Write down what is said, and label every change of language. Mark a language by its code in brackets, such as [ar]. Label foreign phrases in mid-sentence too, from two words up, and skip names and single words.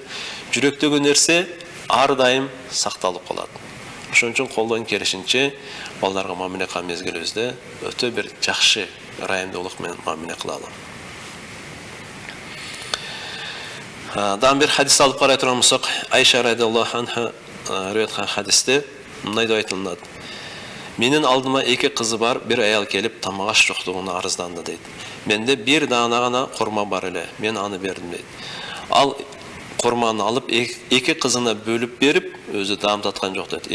[ky] Жүрөктөгү нерсе ар дайым сакталып калат. Ошон үчүн колдон келишинче балдарга мамиле кылган мезгилибизде өтө бир жакшы райымдуулук менен мамиле кылалы. Дан бир хадис алып карай турган болсок, Айша [ar] رضي الله عنها [ky] риwayat кылган хадисте мындай деп айтылат: Менин алдыма эки кызы бар, бир аял келип тамак аш жоктугуна арызданды дейт. Менде бир даана гана корма бар эле, мен аны бердим дейт. Ал корманы алып эки кызына бөлүп берип, өзү даам таткан жок дейт.